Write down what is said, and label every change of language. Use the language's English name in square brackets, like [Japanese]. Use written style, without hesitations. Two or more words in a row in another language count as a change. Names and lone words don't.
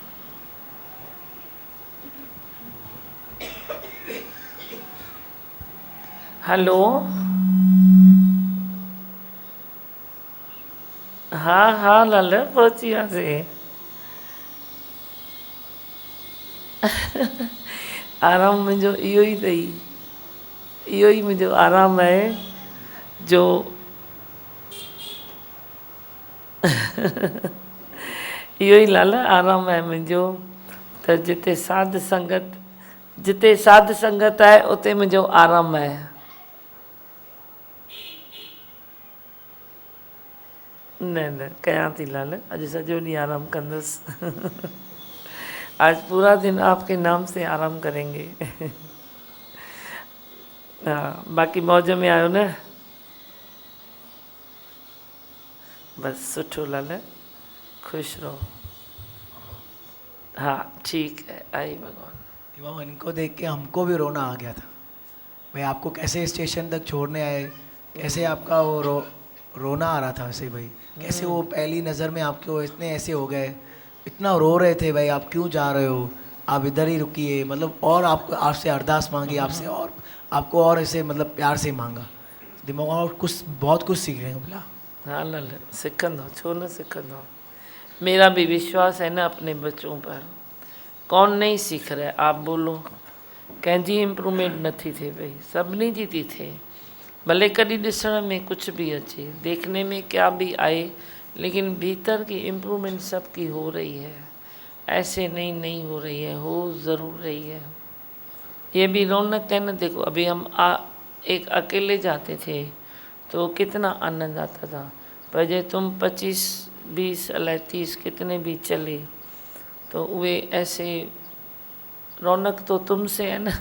[Sindhi] हेलो, हाँ हाँ लाल पहुंची से आराम मुंहिंजो इहो ई अथई, इहो ई मुंहिंजो आराम आहे जो इहो ई लाल आराम आहे मुंहिंजो। त जिते साध संगत आहे उते मुंहिंजो आराम आहे। न न कयां थी लाल, अॼु सॼो ॾींहुं आराम कंदसि। [Hindi] आज पूरा दिन आपके नाम से आराम करेंगे। हाँ, [Sindhi] बाक़ी मौज में आयो न। बस सुठो लाल, खुश रहो। [Hindi] हाँ ठीक है, आई भगवान। बाबा इनको देख के हमको भी रोना आ गया था। भाई आपको कैसे स्टेशन तक छोड़ने आए, कैसे आपका वो रोना आ रहा था वैसे भाई, कैसे वो पहली नज़र में आपके इतने ऐसे हो गए, इतना रो रहे थे भाई आप क्यों जा रहे हो, आप इधर ही रुकिए, मतलब और आपसे अरदास मांगी, आपसे और आपको और ऐसे मतलब प्यार से मांगा। दिमाग और कुछ बहुत कुछ सीखने को मिला। [Sindhi] हाँ लाल सिखंदो छो न सिखंदो। [Hindi] मेरा भी विश्वास है ना अपने बच्चों पर। कौन नहीं सीख रहा है आप बोलो? [Sindhi] कंहिंजी इम्प्रूवमेंट नथी थिए पई, सभिनी जी थी थिए। भले कॾहिं ॾिसण में कुछ भी अचे, [Hindi] देखने में क्या भी आए, लेकिन भीतर की इम्प्रूवमेंट सबकी हो रही है। ऐसे नहीं हो रही है, हो ज़रूर रही है। ये भी रौनक है ना। देखो अभी हम एक अकेले जाते थे तो कितना आनंद आता था, पर जे तुम 25, 20 अलाए 30 कितने भी चले तो वे ऐसे रौनक तो तुमसे है ना।